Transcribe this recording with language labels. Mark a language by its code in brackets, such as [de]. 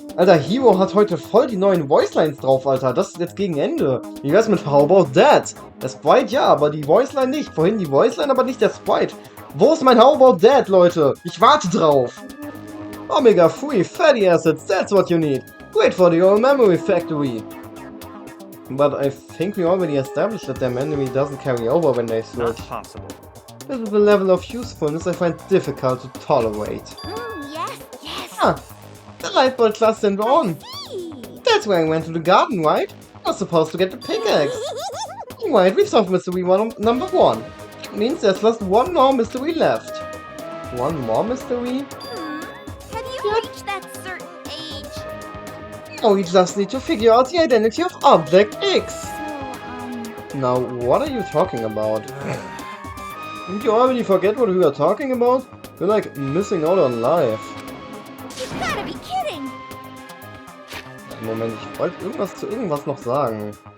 [de] Alter, Hiro hat heute voll die neuen Voicelines drauf, Alter. Das ist jetzt gegen Ende. Wie wär's mit [en] How About That? [de] Der Sprite ja, aber die Voiceline nicht. Vorhin die Voiceline, aber nicht der Sprite. Wo ist mein [en] How About That, [de] Leute? Ich warte drauf. [en] Omega free fatty acids, that's what you need. Great for the old memory factory. But I think we already established that their memory doesn't carry over when they switch. Not possible. This is a level of usefulness I find difficult to tolerate. Yes, yes. Ah, the light bulb class sind on. See. That's why I went to the garden, right? I was supposed to get the pickaxe. Right, we've solved mystery number 1. It means there's just one more mystery left. One more mystery? Have you reached that certain age? Now we just need to figure out the identity of Object X. So, Now, what are you talking about? Didn't you already forget what we were talking about? You're like missing out on life. you've gotta be kidding! [de] Moment, ich wollte irgendwas zu irgendwas noch sagen.